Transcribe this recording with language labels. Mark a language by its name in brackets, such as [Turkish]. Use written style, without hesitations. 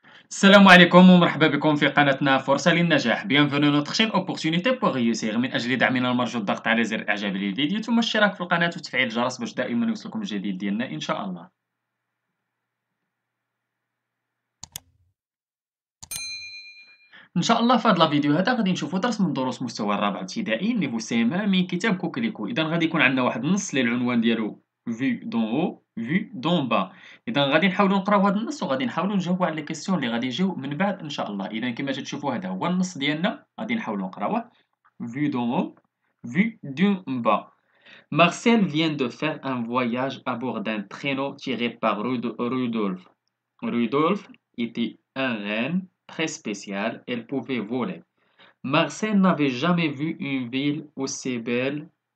[Arabic] السلام عليكم ومرحبا بكم في قناتنا فرصة للنجاح. [French] Bienvenue notre chaîne Opportunité pour réussir. [Arabic] من أجل دعمنا المرجو الضغط على زر إعجاب للفيديو ثم الاشتراك في القناة وتفعيل الجرس باش دائما يوصلكم الجديد ديالنا إن شاء الله. إن شاء الله في هذا الفيديو هذا غادي نشوفوا درس من دروس مستوى الرابع ابتدائي نيفو سي ام من كتاب كوكليكو. إذا غادي يكون عندنا واحد النص اللي العنوان ديالو [French] فيو دون او فيو دون با. [Arabic] إذا غادي نحاولوا نقراو هذا النص وغادي نحاولوا نجاوبوا على لي كيسيون اللي غادي يجيو من بعد إن شاء الله. إذا كما تشوفوا هذا هو النص ديالنا غادي نحاولوا نقراوه. [French] Vue d'en haut, vue d'en bas. Marcel vient de faire un voyage à bord d'un traîneau tiré par Rudolf. Rudolf était un renne très spécial, elle pouvait voler. Marcel n'avait jamais vu une ville aussi belle.